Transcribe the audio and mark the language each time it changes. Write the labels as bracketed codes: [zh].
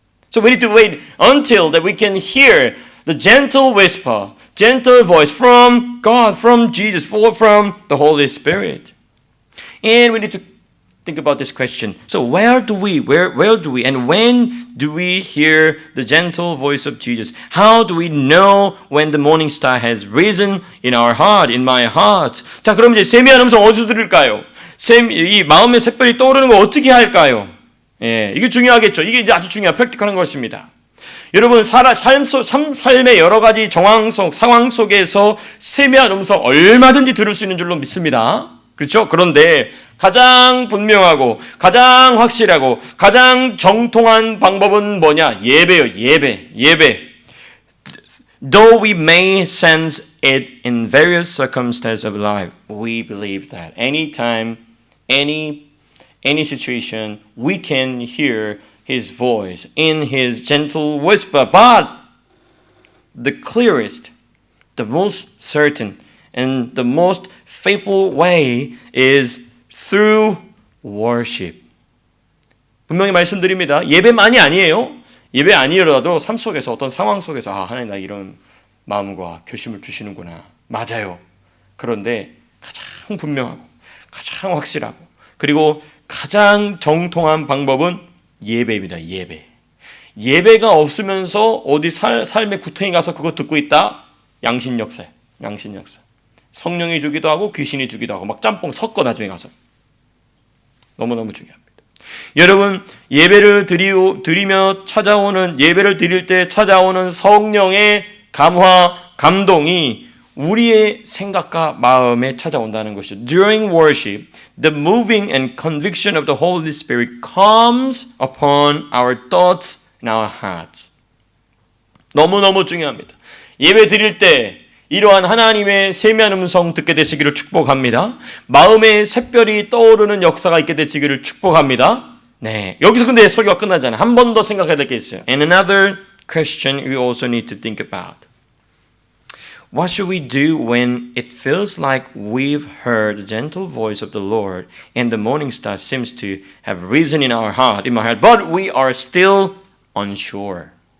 [en] So we need to wait until that we can hear the gentle whisper, gentle voice from God, from Jesus, from the Holy Spirit. And we need to think about this question. So where do we, and when do we hear the gentle voice of Jesus? How do we know when the morning star has risen in our heart, in my heart? [ko] 자, 그럼 이제 세미한 음성 어디서 들을까요? 이 마음의 샛별이 떠오르는 거 어떻게 할까요? 예, 이게 중요하겠죠. 이게 이제 아주 중요한 프랙티컬한 것입니다. 여러분, 삶의 여러 가지 상황 속에서 세미한 음성 얼마든지 들을 수 있는 줄로 믿습니다. 그렇죠? 그런데 가장 분명하고 가장 확실하고 가장 정통한 방법은 뭐냐? 예배요. 예배. [en] Though we may sense it in various circumstances of life, we believe that anytime, any situation, we can hear His voice in His gentle whisper. But the clearest, the most certain, and the most faithful way is through worship. [ko] 분명히 말씀드립니다. 예배만이 아니에요. 예배 아니더라도 삶 속에서 어떤 상황 속에서 하나님 나 이런 마음과 결심을 주시는구나. 맞아요. 그런데 가장 분명하고 가장 확실하고 그리고 가장 정통한 방법은 예배입니다. 예배가 없으면서 어디 삶의 구덩이 가서 그거 듣고 있다? 양신역사. 성령이 주기도 하고 귀신이 주기도 하고 막 짬뽕 섞어 나중에 가서. 너무너무 중요합니다. 여러분, 예배를 드리며 찾아오는, 예배를 드릴 때 찾아오는 성령의 감화, 감동이 우리의 생각과 마음에 찾아온다는 것이죠. [en] During worship, the moving and conviction of the Holy Spirit comes upon our thoughts and our hearts. [ko] 너무너무 중요합니다. 예배 드릴 때 이러한 하나님의 세미한 음성 듣게 되시기를 축복합니다. 마음에 샛별이 떠오르는 역사가 있게 되시기를 축복합니다. 네, 여기서 근데 설교가 끝나잖아요. 한 번 더 생각해야 될 게 있어요. [en] And another question we also need to think about. What should we do when it feels like we've heard the gentle voice of the Lord and the morning star seems to have risen in our heart, in my heart, but we are still unsure.